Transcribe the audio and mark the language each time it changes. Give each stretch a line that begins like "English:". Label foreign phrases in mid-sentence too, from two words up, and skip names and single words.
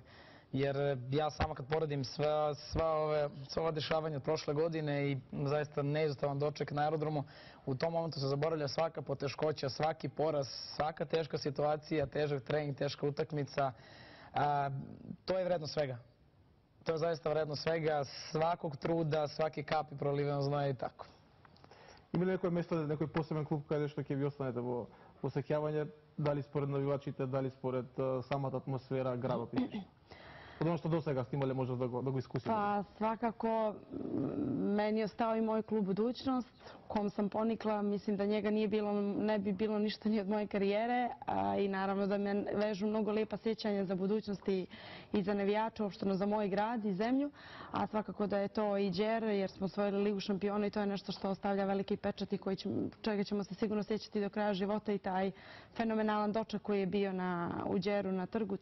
Serbian: Jer ja sama kad poredim sva ova dešavanja od prošle godine i zaista neizostavan doček na aerodromu, u tom momentu se zaboravlja svaka poteškoća, svaki poraz, svaka teška situacija, težak trening, teška utakmica. To je vredno svega. To je zaista vredno svega, svakog truda, svake kapi proliveno znoja i tako.
Macedonian: Има ли некој место, некој посебен клуб каде што ќе ви останете во посеќавање, дали според навивачите, дали според самата атмосфера, градот и нешто? Од оно што досега сте имале можност да го искусите?
Serbian: Pa svakako meni je ostao i moj klub Budućnost, u kom sam ponikla. Mislim da njega ne bi bilo ništa ni od moje karijere i naravno da me vežu mnogo lijepa sjećanja za budućnost i za navijače, uopšteno za moj grad i zemlju. A svakako da je to i Đer, jer smo osvojili Ligu šampiona i to je nešto što ostavlja veliki pečat i čega ćemo se sigurno sjećati do kraja života i taj fenomenalan doček koji je bio u Đeru na trgu.